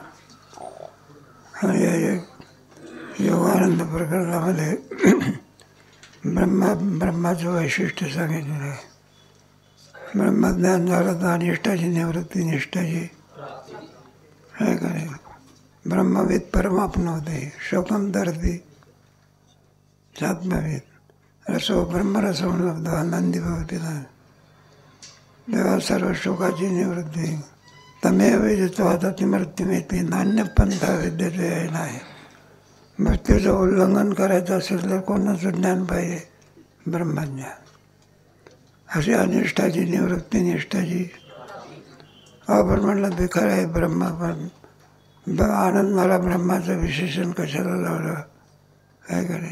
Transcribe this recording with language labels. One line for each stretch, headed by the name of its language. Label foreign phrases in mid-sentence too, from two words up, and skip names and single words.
Marathi: आणि योगानंद प्रकरणामध्ये ब्रह्माचं वैशिष्ट्य सांगितलेलं आहे. ब्रह्मज्ञान झालं तर अनिष्टाची निवृत्ती, निष्ठाची आहे का नाही.
Sanskrit: ब्रह्मवेद परमाप्नोते शोकम तरती चात्मवेद रसो ब्रह्मरसो लब्ध आनंदी भवति.
Marathi: तेव्हा सर्व शोकाची निवृत्ती.
Sanskrit: तमेव वेदतो तिमृत्युमेती नान्य पंथा विद्यते
Marathi: आहे नाही. मृत्यूचं उल्लंघन करायचं असेल तर कोणाचं ज्ञान पाहिजे? ब्रह्मज्ञान. अशी अनिष्ठाची निवृत्ती, निष्ठाची. आपण म्हटलं ते खरं आहे ब्रह्म, पण आनंद मला ब्रह्माचं विशेषण कशाला लावलं काय करे.